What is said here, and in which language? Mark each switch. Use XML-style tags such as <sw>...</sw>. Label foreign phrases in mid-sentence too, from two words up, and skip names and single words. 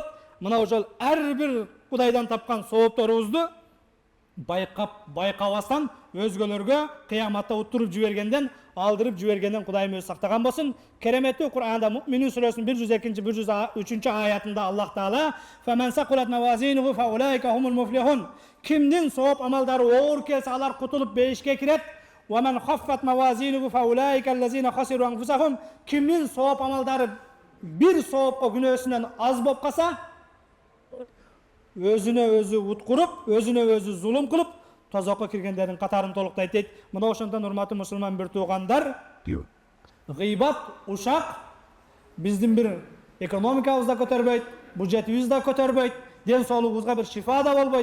<ky>Мына ошол ар бир Кудайдан тапкан соопторубузду байкабастан өзгөлөргө кыяматта уттуруп жибергенден, алдырып жибергенден Кудайым өзү сактаган болсун. Кереметтүү Кур'анда Муъминун сүрөсүнүн 102-103 аятында Аллах Таала</ky> <ar>"فمن ثقلت موازينه فأولئك هم المفلحون".</ar> <ky>Кимдин сооп амалдары оор келсе, алар кутулуп бейишке кирет.</ky> <ar>"ومن خفت موازينه فأولئك الذين خسروا أنفسهم".</ar> <ky>Кимдин сооп амалдары бир соопко күнөөсүнөн аз болуп калса, өзүнө өзү уткуруп, өзүнө өзү зулум кылып, тозокко киргендердин катарын толуктайт дейт. Мына ошондон урматтуу мусулман бир туугандар, гыйбат, ушак биздин бир экономикабызды көтөрбөйт, бюджетибизди да көтөрбөйт, ден соолугубузга бир шифа да болбойт.</ky>